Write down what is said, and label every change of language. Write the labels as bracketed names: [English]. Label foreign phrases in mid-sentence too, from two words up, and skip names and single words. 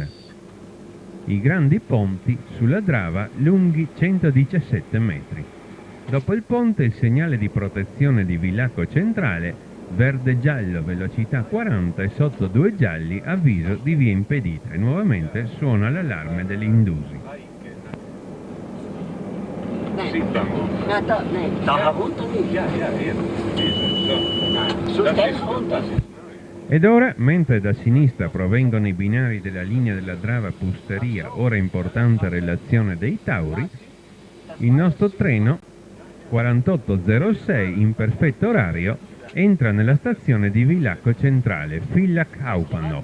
[Italian] I grandi ponti sulla Drava lunghi 117 metri. Dopo il ponte il segnale di protezione di Villacco Centrale, verde-giallo, velocità 40 e sotto 2 gialli, avviso di via impedita, e nuovamente suona l'allarme dell'Indusi. [German] Na, da herunter nicht. Ja, eben. Nein, so steil runter. [Italian] Ed ora, mentre da sinistra provengono i binari della linea della Drava-Pusteria, ora importante relazione dei Tauri, il nostro treno 4806 in perfetto orario entra nella stazione di Villacco Centrale, Villach Hauptbahnhof.